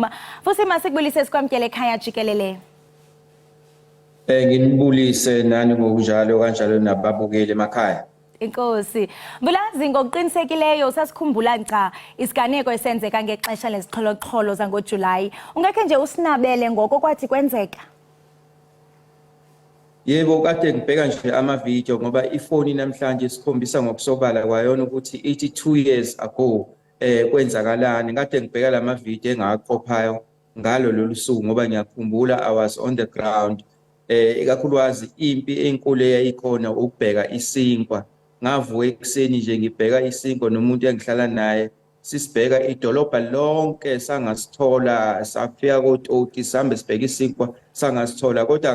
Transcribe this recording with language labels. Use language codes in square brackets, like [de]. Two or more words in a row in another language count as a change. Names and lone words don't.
[xh] Vusi masikubulise sikwamkele Ekhaya Jikelele. [zu] Nginibulise nani ngokunjalo kanjalo nababukeli emakhaya. Inkosi. [xh] Mbulazi ngokuqinisekileyo sasikhumbula nca isiganeko esenzeka ngexesha lezixholo-xholo zangoJuly. Ungekhe nje usinabele ngoko kwathi kwenzeka? [zu] Yebo kade ngibheka nje ama-video ngoba ifoni namhlanje sikhombisa ngokusobala kwayona ukuthi ithi [en] 2 years ago [zu] kwenzakalani. Kade ngibheka lama-video engaqophayo ngalo lolu suku ngoba ngiyakhumbula [en] I was on the ground. [zu] Ikakhulukazi impi enkulu eyayikhona ukubheka isinkwa ngavuka ekuseni nje ngibheka isinkwa nomuntu engihlala naye sisibheka idolobha lonke sangasithola safika koToti sambe sibheka isinkwa sangasithola kodwa